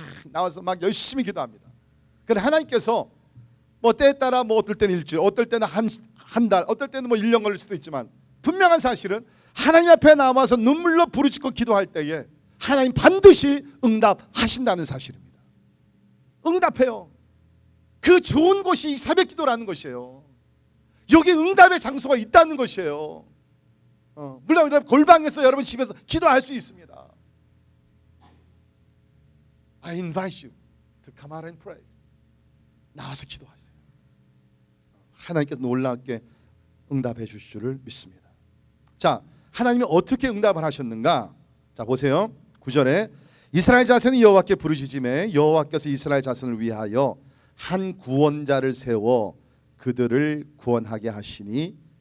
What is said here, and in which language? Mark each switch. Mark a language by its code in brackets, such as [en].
[ko] 나와서 막 열심히 기도합니다. 그런데 하나님께서 뭐 때에 따라 뭐 어떨 때는 일주일, 어떨 때는 한 달, 어떨 때는 뭐 1년 걸릴 수도 있지만 분명한 사실은 하나님 앞에 나와서 눈물로 부르짖고 기도할 때에 하나님 반드시 응답하신다는 사실입니다. 응답해요. 그 좋은 곳이 새벽기도라는 것이에요. 여기 응답의 장소가 있다는 것이에요. 물론 골방에서 여러분 집에서 기도할 수 있습니다. [en] I invite you to come out and pray. [ko] 나와서 기도하세요. 하나님께서 놀랍게 응답해 주실 줄을 믿습니다. 자, 하나님이 어떻게 응답을 하셨는가? 자, 보세요. 9절에 이스라엘 자손이 여호와께 부르짖음에 여호와께서 이스라엘 자손을 위하여 한 구원자를 세워 그들을 구원하게 하시니